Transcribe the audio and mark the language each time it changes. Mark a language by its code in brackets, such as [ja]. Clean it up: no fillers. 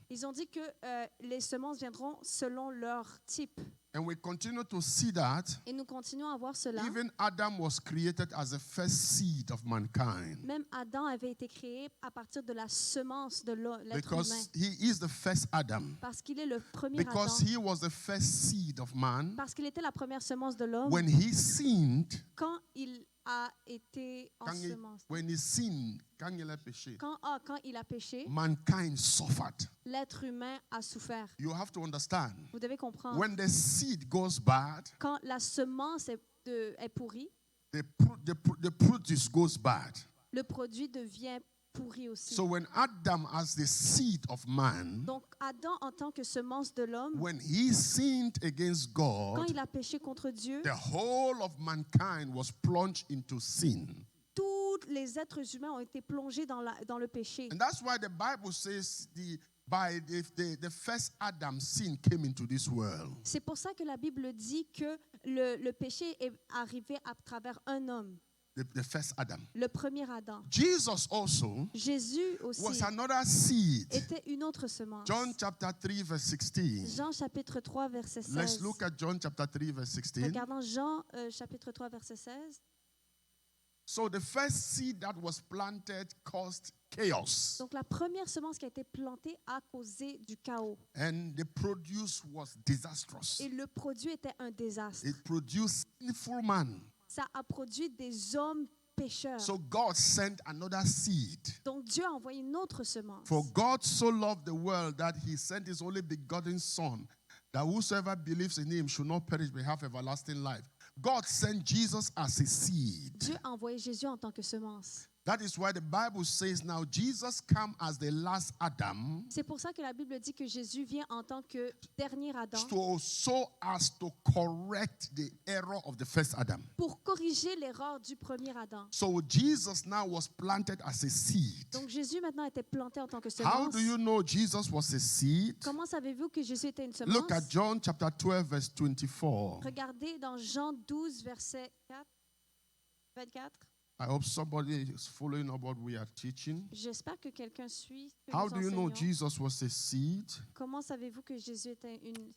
[fr] Ils ont dit que les semences viendront selon leur type. [en] And we continue to see that [fr] Et nous continuons à voir cela. [en] even Adam was created as the first seed of mankind. [fr] Même Adam avait été créé à partir de la semence de l'être humain. [en] Because he is the first Adam. [fr] Parce qu'il est le premier [en] Because [fr] Adam. [en] he was the first seed of man. [fr] Parce qu'il était la première semence de l'homme. [en] When he sinned, [fr] Quand il a été ensemencé. [en] when he sinned, [fr] quand il a péché, Quand il a péché, [en] mankind suffered. [fr] l'être humain a souffert. [en] You have to understand. [fr] Vous devez comprendre. [en] When the seed goes bad, [fr] Quand la semence est pourrie, [en] the produce goes bad. [fr] le produit devient pourri aussi. [en] So when Adam, as the seed of man, [fr] Donc Adam, en tant que semence de l'homme, [en] when he sinned against [fr] quand [en] God, [fr] il a péché contre Dieu, [en] the whole of mankind was plunged into sin. [fr] tous les êtres humains ont été plongés dans le péché. [en] And that's why the Bible says the first Adam sin came into this world. [fr] C'est pour ça que la Bible dit que le péché est arrivé à travers un homme, [en] The first Adam. [fr] le premier Adam. [en] Jesus also [fr] Jésus aussi [en] was another seed. [fr] était une autre semence. [en] John chapter 3 verse 16. [fr] Jean chapitre 3 verset 16. [en] Let's look at John chapter 3 verse 16. [fr] Regardons Jean chapitre 3 verset 16. [en] So the first seed that was planted caused chaos. [fr] Donc la première semence qui a été plantée a causé du chaos. [en] And the produce was disastrous. [fr] Et le produit était un désastre. [en] It produced sinful man. [fr] Ça a produit des hommes pécheurs. [en] So God sent another seed. [fr] Donc Dieu a envoyé une autre semence. [en] For God so loved the world that he sent his only begotten son, that whosoever believes in him should not perish but have everlasting life. God sent Jesus as a seed. [fr] Dieu a envoyé Jésus en tant que semence. [en] That is why the Bible says now Jesus came as the last Adam. [fr] C'est pour ça que la Bible dit que Jésus vient en tant que dernier Adam [en] So as to correct the error of the first Adam. [fr] pour corriger l'erreur du premier Adam. [en] So Jesus now was planted as a seed. [fr] Donc Jésus maintenant était planté en tant que [en] How [fr] semence. [en] do you know Jesus was a seed? [fr] Comment savez-vous que Jésus était une semence? [en] Look at John chapter 12 verse 24. [fr] Regardez dans Jean 12 verset 24. [en] I hope somebody is following up what we are teaching. [fr] J'espère que quelqu'un suit ce que [en] How [fr] nous [en] do you know [fr] enseignons. [en] Jesus was a seed? [fr] Comment savez-vous que Jésus était une